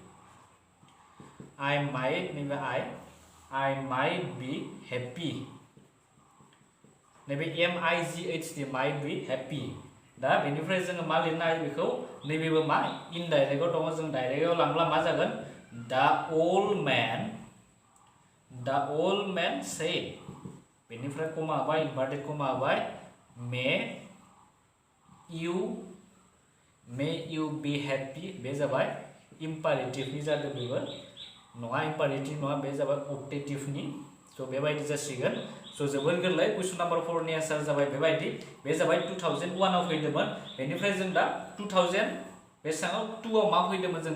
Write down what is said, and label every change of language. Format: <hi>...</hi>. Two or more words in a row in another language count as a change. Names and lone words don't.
<brx>नैबे</brx> <en>I might be happy</en> <brx>नैबे</brx> <en>MIGHT might be happy</en> <brx>दा बेनिफ्राय जोङो मा लिरनो हायो बेखौ नैबेबो मा इनडाइरेक्टआव दङ जों डाइरेक्टआव लांब्ला मा जागोन</brx> <en>the old man said</en> <brx>बेनिफ्राय कमा होबाय</brx> <en>inverted comma</en> <brx>होबाय may</brx> <en>you be happy</en> <brx>बे जाबाय इम्पारेटिभनि जादों बेबो नङा इम्पारेटिभ नङा बे जाबाय ऑप्टेटिभनि स' बेबायदि जासिगोन स' जोबोर गोरलै क्वेश्चन नाम्बार 4 नि आन्सार जाबाय बेबायदि बे जाबाय 2001 आव फैदोंमोन बेनिफ्राय जों दा 2000 बेसाङाव 2 आव मा फैदोंमोन जों</brx>